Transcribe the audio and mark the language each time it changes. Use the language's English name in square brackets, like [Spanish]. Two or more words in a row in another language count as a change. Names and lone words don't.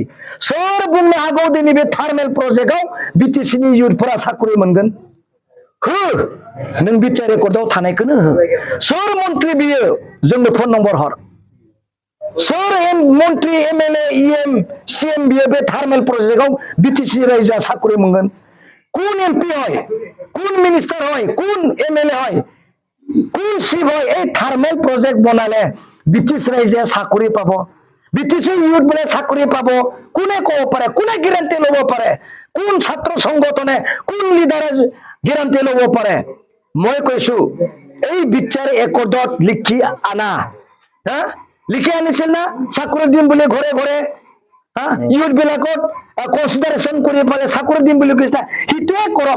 [Bodo] सोर बुंनो हागौ दिनै बे थार्मेल प्रजेक्टआव बिटिसिनि इयुथफोरा साख्रि मोनगोन? हो, नों बिटिआर रेकर्डआव थानायखौनो हो। सोर मन्त्रि बियो जोंनो फन नम्बर हर। सोर मन्त्रि, एमएलए, इएम, सिएम बियो बे थार्मेल प्रजेक्टआव बिटिसि रायजोआ साख्रि मोनगोन? [Assamese] কোন এমপি হয়, কোন মিনিস্টার হয়, কোন এমএলএ হয়, কোন চিফ হয় এই থার্মেল প্রজেক্ট বনালে ব্রিটিশ রাইজে চাকৰি পাব? ব্রিটিশ ইউথ বোলে চাকৰি পাব? কোনে কব পাৰে? কোনে গ্যারান্টি ল'ব পাৰে? কোন ছাত্ৰ সংগঠনে, কোন লিডাৰে গ্যারান্টি ল'ব পাৰে? মই কৈছো এই বিটিআৰ ৰেকৰ্ডত লিখি আনা, হা লিখি আনিছিল না চাকৰি দিম বুলি ঘৰে ঘৰে, হা ইউথ বিলাকক কনসিডারেশন কৰি পালে চাকৰি দিম বুলি কৈছে, সেইটোৱে কৰক।